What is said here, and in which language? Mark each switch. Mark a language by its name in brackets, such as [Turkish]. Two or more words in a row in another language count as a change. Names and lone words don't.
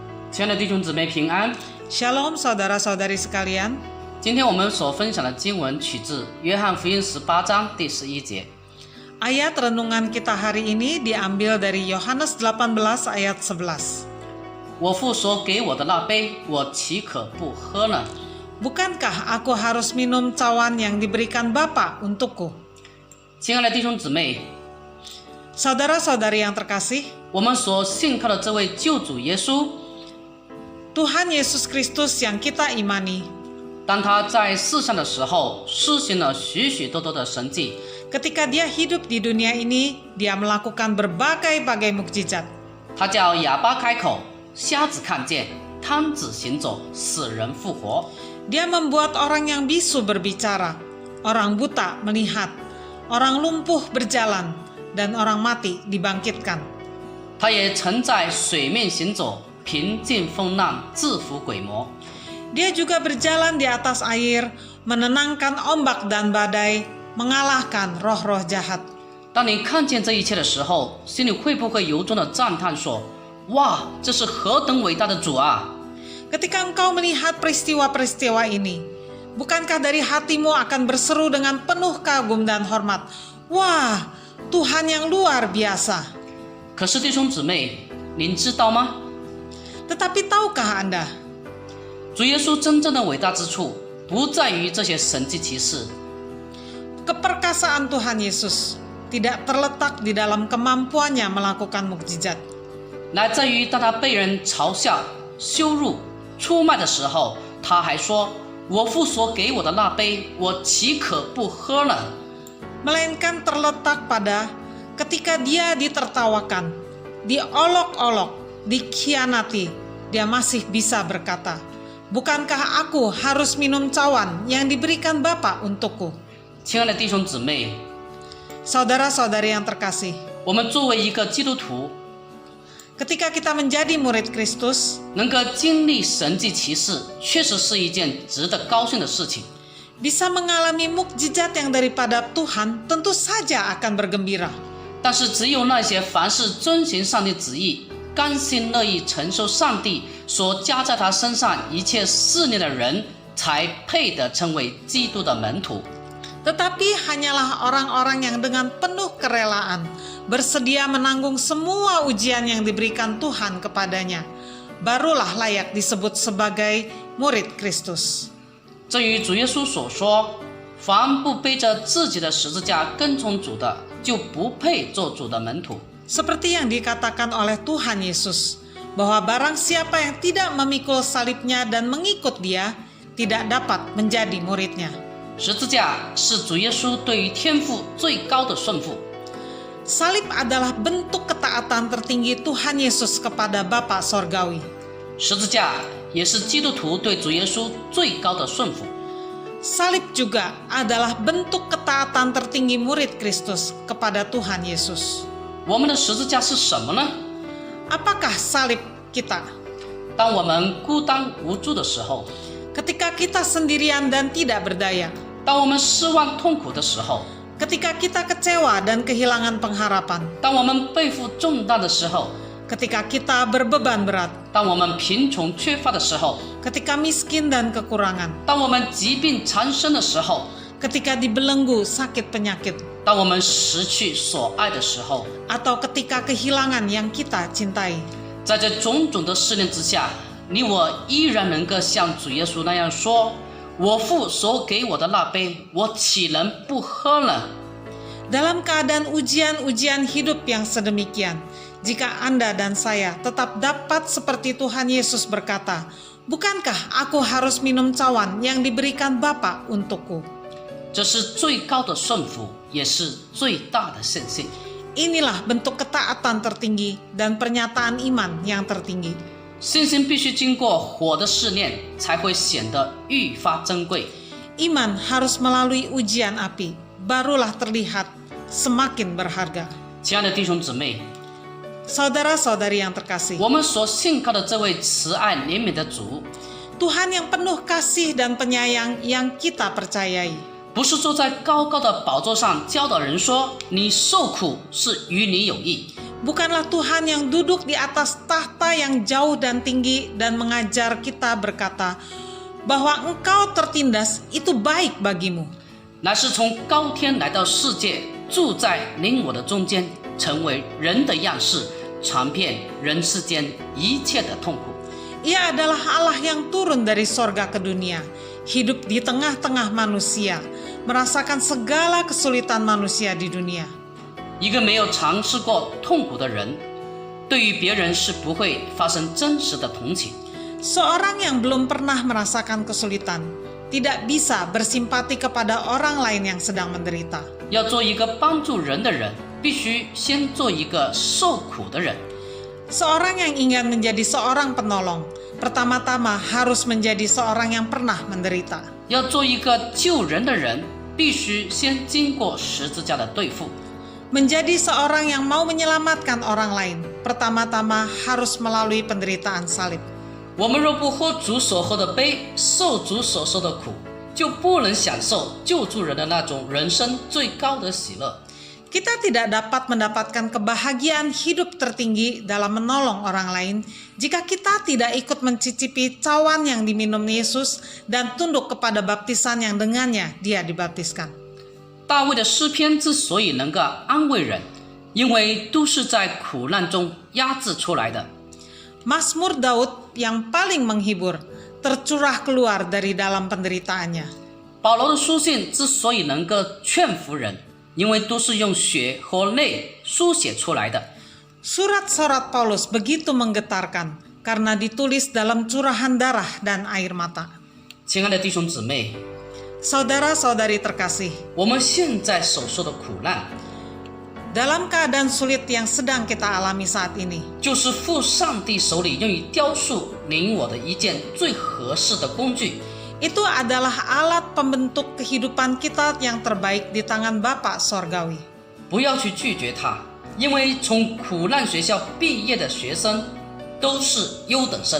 [Chinese] 亲爱的弟兄姊妹平安。 [Indonesian] Shalom saudara-saudari sekalian. [Chinese] 今天我们所分享的经文取自约翰福音18章第11节。 [Indonesian] Ayat renungan kita hari ini diambil dari Yohanes 18 ayat 11. [Chinese] 我父所给我的那杯，我岂可不喝呢？ [Indonesian] Bukankah aku harus minum cawan yang diberikan Bapa untukku? [Chinese] 亲爱的弟兄姊妹， [Indonesian] Saudara-saudari yang terkasih, [Chinese] 我们所信靠的这位救主耶稣， [Indonesian] Tuhan Yesus Kristus yang kita imani, [Chinese] 当他在世上的时候，施行了许许多多的神迹。 [Indonesian] ketika dia hidup di dunia ini, dia melakukan berbagai-bagai mukjizat. [Chinese] 他叫哑巴开口，瞎子看见，瘫子行走，死人复活。 [Indonesian] Dia membuat orang yang bisu berbicara, orang buta melihat, orang lumpuh berjalan, dan orang mati dibangkitkan. [Chinese] 他也曾在水面行走，平静风浪，制服鬼魔。 [Indonesian] Dia juga berjalan di atas air, menenangkan ombak dan badai, mengalahkan roh-roh jahat. [Chinese] 当你看见这一切的时候，心里会不会由衷的赞叹说：“哇，这是何等伟大的主啊！” [Indonesian] Ketika engkau melihat peristiwa-peristiwa ini, bukankah dari hatimu akan berseru dengan penuh kagum dan hormat? Wah, Tuhan yang luar biasa. [Chinese] 可是弟兄姊妹，您知道吗？ [Indonesian] Tetapi tahukah Anda, [Chinese] 主耶稣真正的伟大之处，不在于这些神迹奇事， [Indonesian] keperkasaan Tuhan Yesus tidak terletak di dalam kemampuannya melakukan mukjizat. [Chinese] 乃在于当他被人嘲笑、羞辱、出卖的时候，他还说：“我父所给我的那杯，我岂可不喝呢？” [Indonesian] Melainkan terletak pada ketika dia ditertawakan, diolok-olok, dikhianati, dia masih bisa berkata, "Bukankah aku harus minum cawan yang diberikan Bapa untukku?" [Chinese] 亲爱的弟兄姊妹， [Indonesian] Saudara-saudari yang terkasih, [Chinese] 我们作为一个基督徒， [Indonesian] ketika kita menjadi murid Kristus, [Chinese] 能够经历神迹奇事，确实是一件值得高兴的事情。 [Indonesian] bisa mengalami mukjizat yang daripada Tuhan, tentu saja akan bergembira. [Chinese] 但是只有那些凡事遵行上帝旨意、甘心乐意承受上帝所加在他身上一切试炼的人，才配得称为基督的门徒。 [Indonesian] Tetapi hanyalah orang-orang yang dengan penuh kerelaan bersedia menanggung semua ujian yang diberikan Tuhan kepadanya, barulah layak disebut sebagai murid Kristus. [Chinese] 正如主耶稣所说：“凡不背着自己的十字架跟从主的，就不配做主的门徒。” [Indonesian] Seperti yang dikatakan oleh Tuhan Yesus, bahwa barang siapa yang tidak memikul salibnya dan mengikut dia, tidak dapat menjadi muridnya. [Chinese] 十字架是主耶稣对于天父最高的顺服。 [Indonesian] Salib adalah bentuk ketaatan tertinggi Tuhan Yesus kepada Bapa Sorgawi. [Chinese] 十字架也是基督徒对主耶稣最高的顺服。 [Indonesian] Salib juga adalah bentuk ketaatan tertinggi murid Kristus kepada Tuhan Yesus. [Chinese] 我们的十字架是什么呢？ [Indonesian] Apakah salib kita? [Chinese] 当我们孤单无助的时候， [Indonesian] Ketika kita sendirian dan tidak berdaya. [Chinese] 当我们失望痛苦的时候， [Indonesian] Ketika kita kecewa dan kehilangan pengharapan. [Chinese] 当我们背负重担的时候， [Indonesian] Ketika kita berbeban berat. [Chinese] 当我们贫穷缺乏的时候， [Indonesian] Ketika miskin dan kekurangan. [Chinese] 当我们疾病缠身的时候， [Indonesian] Ketika dibelenggu sakit penyakit. [Chinese] 当我们失去所爱的时候， [Indonesian] Atau ketika kehilangan yang kita cintai. [Chinese] 在这种种的试炼之下，你我依然能够像主耶稣那样说：“我父所给我的那杯，我岂能不喝呢？” [Indonesian] Dalam keadaan ujian-ujian hidup yang sedemikian, jika Anda dan saya tetap dapat seperti Tuhan Yesus berkata, "Bukankah aku harus minum cawan yang diberikan Bapa untukku?" [Chinese] 这是最高的顺服，也是最大的信心。 [Indonesian] Inilah bentuk ketaatan tertinggi dan pernyataan iman yang tertinggi. [Chinese] 信心必须经过火的试炼，才会显得愈发珍贵。 [Indonesian] Iman harus melalui ujian api, barulah terlihat semakin berharga. [Chinese] 亲爱的弟兄姊妹， [Indonesian] Saudara-saudari yang terkasih, [Chinese] 我们所信靠的这位慈爱怜悯的主， [Indonesian] Tuhan yang penuh kasih dan penyayang yang kita percayai, [Chinese] 不是坐在高高的宝座上教导人说：“你受苦是与你有益。” [Indonesian] Bukanlah Tuhan yang duduk di atas tahta yang jauh dan tinggi dan mengajar kita berkata, bahwa engkau tertindas itu baik bagimu. [Chinese] 乃是从高天来到世界，住在你我的中间，成为人的样式，尝遍人世间一切的痛苦。 [Indonesian] Ia adalah Allah yang turun dari sorga ke dunia, hidup di tengah-tengah manusia, merasakan segala kesulitan manusia di dunia. [Chinese] 一个没有尝试过痛苦的人，对于别人是不会发生真实的同情。 [Indonesian] Seorang yang belum pernah merasakan kesulitan tidak bisa bersimpati kepada orang lain yang sedang menderita. [Chinese] 要做一个帮助人的人，必须先做一个受苦的人。 [Indonesian] Seorang yang ingin menjadi seorang penolong, pertama-tama harus menjadi seorang yang pernah menderita. [Chinese] 要做一个救人的人，必须先经过十字架的对付。 [Indonesian] Menjadi seorang yang mau menyelamatkan orang lain, pertama-tama harus melalui penderitaan salib. [Chinese] 我们若不喝主所喝的杯，受主所受的苦，就不能享受救助人的那种人生最高的喜乐。 [Indonesian] Kita tidak dapat mendapatkan kebahagiaan hidup tertinggi dalam menolong orang lain jika kita tidak ikut mencicipi cawan yang diminum Yesus dan tunduk kepada baptisan yang dengannya dia dibaptiskan. [Chinese] 大卫的诗篇之所以能够安慰人，因为都是在苦难中压制出来的。 [Indonesian] Mazmur Daud yang paling menghibur tercurah keluar dari dalam penderitaannya. [Chinese] 保罗的书信之所以能够劝服人，因为都是用血和泪书写出来的。 [Indonesian] Surat-surat Paulus begitu menggetarkan karena ditulis dalam curahan darah dan air mata. [Chinese] 亲爱的弟兄姊妹， [Indonesian] Saudara-saudari terkasih, [Chinese] 我们现在所受的苦难， [Indonesian] dalam keadaan sulit yang sedang kita alami saat ini, [Chinese] 就是父上帝手里用于雕塑您我的一件最合适的工具。 [Indonesian] itu adalah alat pembentuk kehidupan kita yang terbaik di tangan Bapa Sorgawi. [Chinese] 不要去拒绝它，因为从苦难学校毕业的学生都是优等生。